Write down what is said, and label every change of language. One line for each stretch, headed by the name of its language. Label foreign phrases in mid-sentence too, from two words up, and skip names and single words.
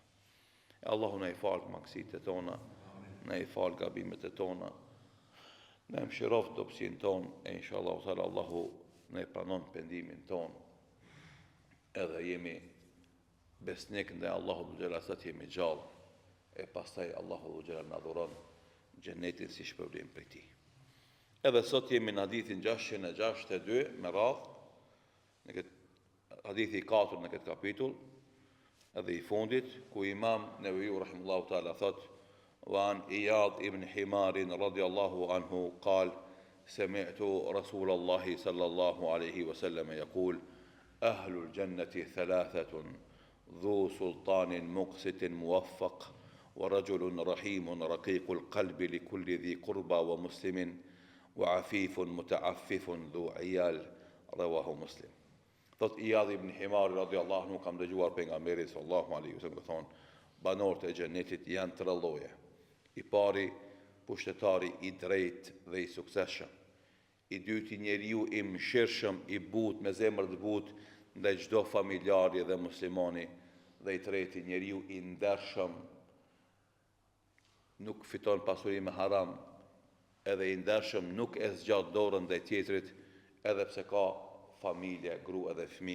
Albanian: E Allahu na I falë mangësitë e tona, na I falë gabimet e tona, na I mëshiroft dobësinë tonë, e
Arabic: إن شاء الله تعالى
Albanian: Allahu na I pranon pendimin tonë, edhe jemi besnik ndaj Allahu dhul sa jemi gjallë, e pastaj Allahu dhul na dhuron xhenetin si shpërblim prej Tij. Edhe sot jemi në hadithin 662 me radhë, në këtë hadithi 4 në këtë kapitull, edhe I fundit, ku Imam Nevevi rahimahullahu ta'ala thot,
Arabic: وعن إياض ابن حمار رضي الله عنه قال سمعت رسول الله صلى الله عليه وسلم يقول أهل الجنة ثلاثة ذو سلطان مقسط موفق ورجل رحيم رقيق القلب لكل ذي قربى ومسلم وعفيف متعفف ذو عيال رواه مسلم.
Albanian: Thot Iyadh ibn Himar
Arabic: رضي الله عنه
Albanian: kam dëgjuar pejgamberin
Arabic: صلى الله عليه وسلم
Albanian: thonë, banorët e xhenetit janë 3 lloje. I pari pushtetari I drejt dhe I suksesshëm. I dyti njeriu I mëshirshëm, I butë me zemër të butë ndaj çdo familjari dhe muslimani, dhe I treti njeriu I ndershëm, nuk fiton pasuri me haram, edhe I ndershëm nuk e zgjat dorën ndaj tjetrit, edhe pse ka familje, grua dhe fëmijë.